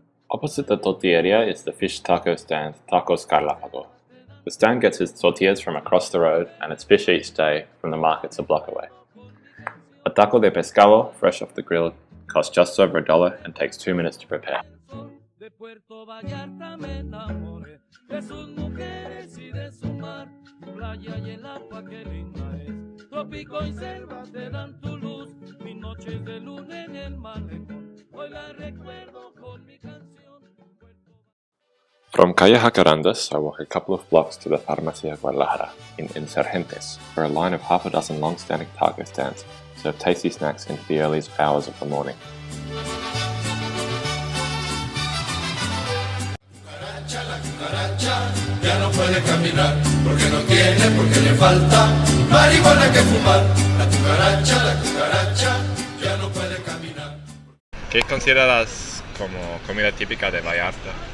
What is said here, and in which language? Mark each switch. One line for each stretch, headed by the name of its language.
English: Opposite the tortilleria is the fish taco stand Tacos Carlápago. The stand gets its tortillas from across the road and its fish each day from the markets a block away. A taco de pescado, fresh off the grill, costs just over $1 and takes 2 minutes to prepare.
Spanish: De Puerto Vallarta me enamoré de sus mujeres y de su mar, su playa y el agua que linda es, trópico y selva te dan tu luz, mis noches de luna en el malecón, hoy la recuerdo con mi canción.
English: From Calle Jacarandas, I walk a couple of blocks to the Farmacia Guadalajara in Insurgentes, where a line of half a dozen long-standing taco stands serve tasty snacks into the earliest hours of the morning.
Spanish: La cucaracha ya no puede caminar porque no tiene, porque le falta marihuana que fumar. La cucaracha ya no puede caminar. ¿Qué consideras como comida típica de Vallarta?